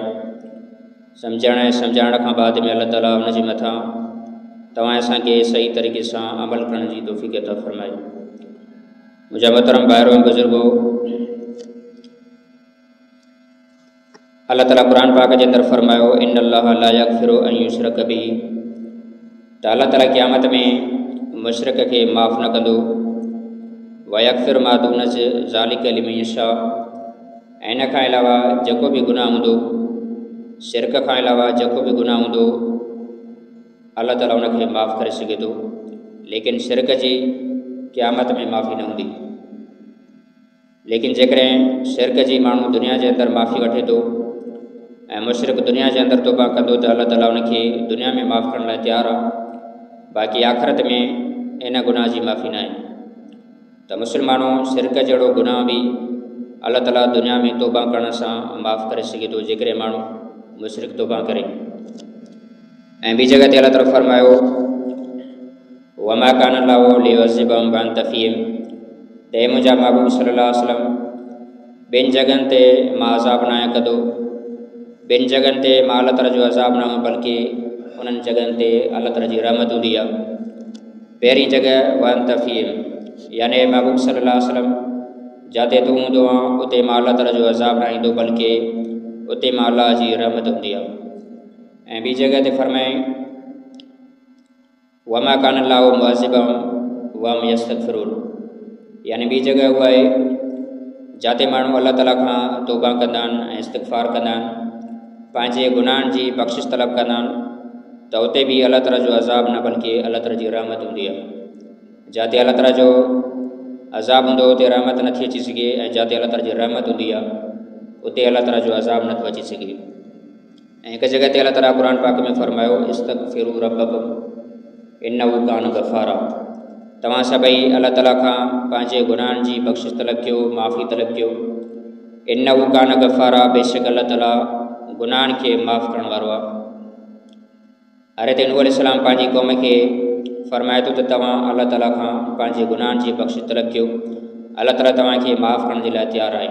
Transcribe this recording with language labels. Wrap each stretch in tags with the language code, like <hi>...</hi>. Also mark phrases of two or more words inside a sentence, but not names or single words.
<sd>सम्झण ऐं सम्झाइण खां बाद में अल्लाह ताला उन जे मथां तव्हां असांखे सही तरीक़े सां अमल करण जी तौफ़ीक़ अता फ़रमाए। मुंहिंजा मोहतरम ॿाहिरि बुज़ुर्गो, अल्लाह ताला क़ुरान पाक जे अंदरि फ़रमायो</sd> <ar>إن الله لا يغفر أن يشرك به,</ar> <sd>त अल्लाह ताला क़यामत में मुशरिक खे माफ़ न कंदो।</sd> <ar>ويغفر ما دون ذلك لمن يشاء,</ar> <sd>ऐं इन खां अलावा जेको बि गुनाह हूंदो, शिरक खां अलावा जेको बि गुनाह हूंदो अल्लाह ताला उनखे माफ़ करे सघे थो, लेकिन शिरक जी क़यामत में माफ़ी न हूंदी। लेकिन जेकॾहिं शिरक जी माण्हू दुनिया जे अंदरि माफ़ी वठे थो ऐं मुशरिक दुनिया जे अंदरि तौबा कंदो त अल्लाह ताला उनखे दुनिया में माफ़ करण लाइ तयारु आहे, बाक़ी आख़िरत में इन गुनाह जी माफ़ी न आहे। त मुस्लमानों, शिरक जहिड़ो गुनाह बि अल्लाह ताला दुनिया में तौबा करण सां माफ़ करे सघे थो जेकॾहिं माण्हू मुशरिक तौबा करे। ऐं ॿी जॻह ते अल्लाह ताला फ़रमायो</sd> <ar>وما كان الله ليعذبهم وأنت فيهم,</ar> <sd>ते मुंहिंजा महबूब</sd> <ar>صلى الله عليه وسلم</ar> <sd>ॿिनि जॻहनि ते मां अज़ाब न आहियां कंदो, ॿिनि जॻहनि ते मां अल्लाह ताला जो अज़ाब न हुउमि, बल्कि उन्हनि जॻहनि ते अल्लाह ताला जी रहमत हूंदी आहे। पहिरीं जॻह</sd> <ar>وأنت فيهم,</ar> <sd>यानी महबूब</sd> <ar>صلى الله عليه وسلم</ar> <sd>जिते तूं हूंदो आहे उते मां अल्लाह ताला जो अज़ाब न ईंदो, बल्कि उते मां अल्लाह जी रहमत हूंदी आहे। ऐं ॿी जॻह ते फ़रमाई</sd> <ar>وما كان الله معذبهم وهم يستغفرون,</ar> <sd>यानी ॿी जॻह उहा आहे जिते माण्हू अल्लाह ताला खां तौबा कंदा आहिनि ऐं इस्तिग़फ़ार कंदा आहिनि, पंहिंजे गुनाहनि जी बख़्शिश तलब कंदा आहिनि, त उते बि अल्लाह ताला जो अज़ाब न बल्कि अल्लाह ताला जी रहमत हूंदी आहे। जिते अल्लाह ताला जो अज़ाब हूंदो उते रहमत नथी अची सघे, ऐं जिते अल्लाह ताला जी रहमत हूंदी आहे उते अल्लाह ताला जो अज़ाब नथो अची सघे। ऐं हिकु जॻह ते अल्लाह ताला क़ुरान पाक में फ़रमायो</sd> <ar>استغفروا ربكم إنه كان غفارا,</ar> <sd>तव्हां सभई अल्लाह ताला खां पंहिंजे गुनाहनि जी बख़्शिश तलब कयो, माफ़ी तलब कयो।</sd> <ar>إنه كان غفارا,</ar> <sd>बेशक अल्लाह ताला गुनाहनि खे माफ़ करण वारो आहे। हज़रत नूह अलैहिस्सलाम पंहिंजी क़ौम खे फ़रमाए थो त तव्हां अल्लाह ताला खां पंहिंजे गुनाहनि जी बख़्शिश तलब कयो, अल्लाह ताला तव्हांखे माफ़ करण जे लाइ तयारु आहे।</sd>